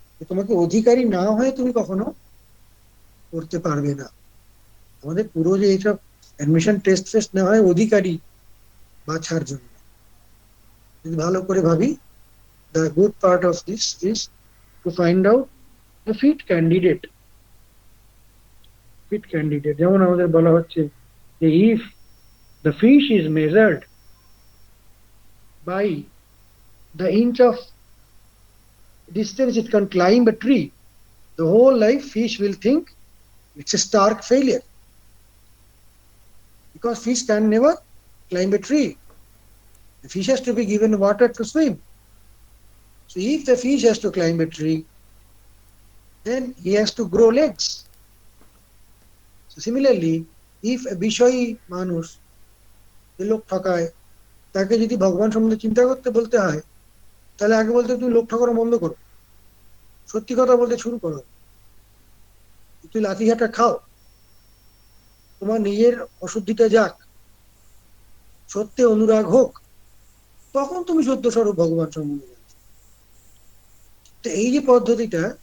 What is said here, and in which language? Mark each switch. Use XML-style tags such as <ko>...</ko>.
<bn>তোমাকে অধিকারী না হয়ে তুমি কখনো করতে পারবে না। আমাদের পুরো যে এইসব অ্যাডমিশন টেস্ট ফেস্ট নেওয়া হয় অধিকারী বাছার জন্য। যদি ভালো করে ভাবি,</bn> <en>The good part of this is to find out the fit candidate. Fit candidate</en> <bn>যেমন আমাদের বলা হচ্ছে যে</bn> <en>If the fish is measured by the inch of distance it can climb a tree, the whole life fish will think it's a stark failure, because fish can never climb a tree. The fish has to be given water to swim. So if the fish has to climb a tree, then he has to grow legs. So similarly, if a</en> <bn>Bishoyi মানুষ, যে লোক ঠকায়, তাকে যদি ভগবান সম্বন্ধে চিন্তা করতে বলতে হয়, তাহলে আগে বলতে তুমি লোক ঠকানো বন্ধ করো, সত্যি কথা বলতে শুরু করো, তুই লাঠিঘাটা খাও, তোমার নিজের অশুদ্ধিটা যাক, সত্যে অনুরাগ হোক, তখন তুমি সত্য স্বরূপ ভগবান সম্বন্ধে জানছো। তো এই যে পদ্ধতিটা,</bn>